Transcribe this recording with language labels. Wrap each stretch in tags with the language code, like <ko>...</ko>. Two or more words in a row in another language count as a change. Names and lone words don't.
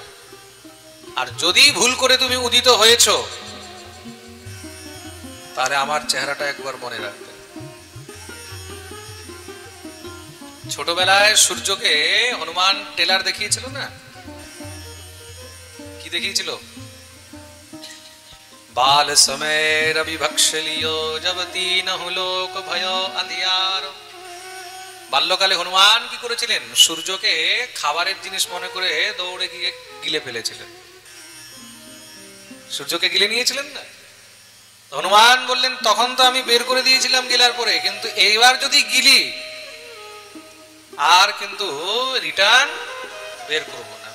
<bn>আর যদি ভুল করে তুমি উদিত হয়েছ তাহলে আমার চেহারাটা একবার মনে রাখবে। ছোটবেলায় সূর্যকে হনুমান টেলার দেখিয়েছিল না? কি দেখিয়েছিল?</bn> <awa>बाल समय रवि भक्षलियो जब तीन लोक भयो अंधियार।</awa> <bn>বাল্যকালে হনুমান কি করেছিলেন? সূর্যকে খাবারের জিনিস মনে করে দৌড়ে গিয়ে গিলে ফেলেছিলেন। সূর্যকে গিলে নিয়েছিলেন না? হনুমান বললেন, তখন তো আমি বের করে দিয়েছিলাম গিলার পরে, কিন্তু এইবার যদি গিলি আর কিন্তু রিটার্ন বের করবো না।</bn>